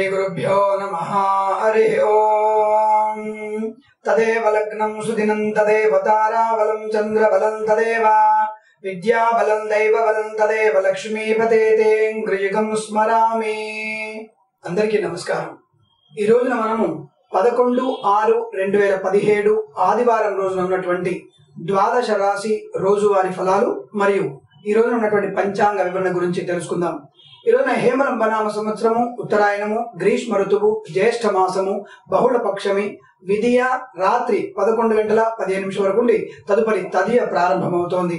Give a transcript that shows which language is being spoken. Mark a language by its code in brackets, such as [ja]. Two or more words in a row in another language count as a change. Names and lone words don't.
[sa] श्रीगुरुभ्यो नमः। हरि ओम। तदेव लग्नं सुदिनं तदेव ताराबलं चंद्रबलं तदेव विद्याबलं दैवबलं तदेव लक्ष्मीपते तेऽङ्घ्रियुगं स्मरामि। [te] అందరికీ నమస్కారం। ఈ రోజున మనము 11/6/2017 ఆదివారం రోజున ఉన్నటువంటి ద్వాదశ రాశి రోజువారీ ఫలాలు మరియు ఈ రోజున ఉన్నటువంటి పంచాంగ వివరణ గురించి తెలుసుకుందాం। ఈ రోజున హేమలంబ నామ సంవత్సరము, ఉత్తరాయణము, గ్రీష్మ ఋతువు, జ్యేష్ఠ మాసము, బహుళ పక్షమి, విధియ రాత్రి 11:15 వరకు ఉండి తదుపరి తదియ ప్రారంభమవుతోంది।